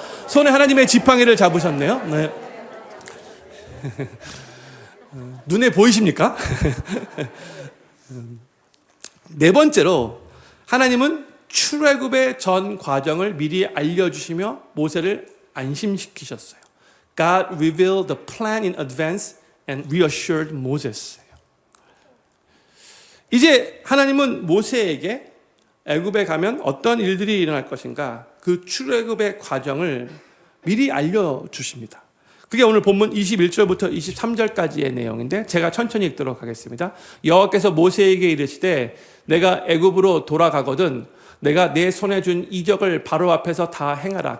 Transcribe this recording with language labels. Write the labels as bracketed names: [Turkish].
[Korean] 손에 하나님의 지팡이를 잡으셨네요. 네. 눈에 보이십니까? 네 번째로 하나님은 출애굽의 전 과정을 미리 알려주시며 모세를 안심시키셨어요. [English] God revealed the plan in advance and reassured Moses. [Korean] 이제 하나님은 모세에게 애굽에 가면 어떤 일들이 일어날 것인가 그 출애굽의 과정을 미리 알려주십니다. 그게 오늘 본문 21절부터 23절까지의 내용인데 제가 천천히 읽도록 하겠습니다. 여호와께서 모세에게 이르시되 내가 애굽으로 돌아가거든 내가 내 손에 준 이적을 바로 앞에서 다 행하라.